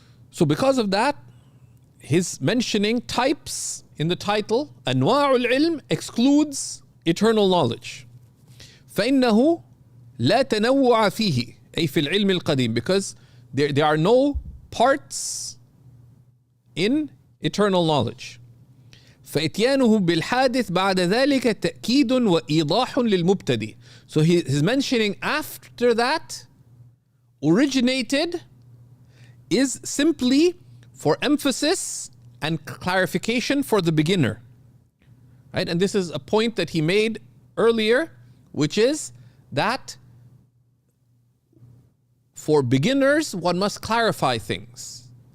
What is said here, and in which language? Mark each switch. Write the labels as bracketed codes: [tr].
[en] So because of that, his mentioning types in the title, Anwa'ul Ilm, excludes eternal knowledge. [ar] فإنه لا تنوع فيه أي في العلم القديم, [en] because there are no parts in eternal knowledge. [ar] فإتيانه بالحادث بعد ذلك تأكيد وإيضاح للمبتدئ. [en] So his mentioning after that, originated, is simply for emphasis and clarification for the beginner. Right? And this is a point that he made earlier, which is that for beginners, one must clarify things.